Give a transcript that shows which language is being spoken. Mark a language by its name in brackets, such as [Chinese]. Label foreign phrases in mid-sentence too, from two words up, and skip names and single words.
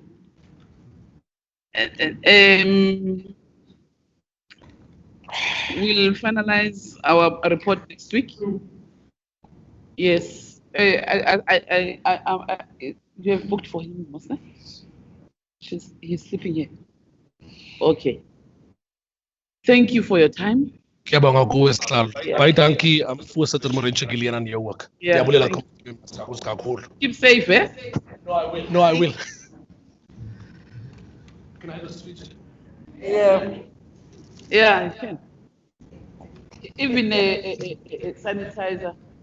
[English] We'll finalize our report next week. Yes. You have booked for him, wasn't it? He's sleeping here. Okay. Thank you for your time. [Zulu] Kiyabonga kuwe sihlalo. [Afrikaans] Baie dankie voorsitter Morenche Gillian aan jou ook. [Xhosa] Ndiyabulela kakhulu. [English] Keep safe, eh? No, I will. Can I have a switch? Yeah. Yeah, you can. Even a sanitizer.